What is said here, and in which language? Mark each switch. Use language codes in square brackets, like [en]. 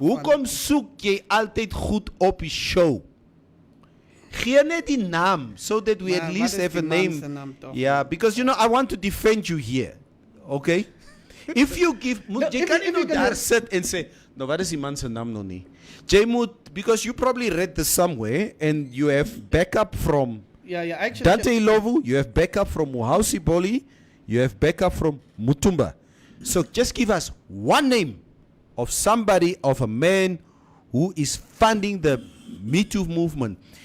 [af] hoekom soek jy altyd goed op die show? [en] Gee net die naam, so that we at least have a name. Yeah, because you know, I want to defend you here. Okay? [af] If you give, jy kan nie nou daar sit en sê, nou wat is die man se naam nou nie? [en] Jy moet, because you probably read this somewhere and you have backup from actually, Dante Ilovu, you have backup from Muhausi Boli, you have backup from Mutumba. So just give us one name of somebody, of a man who is funding the Me Too movement.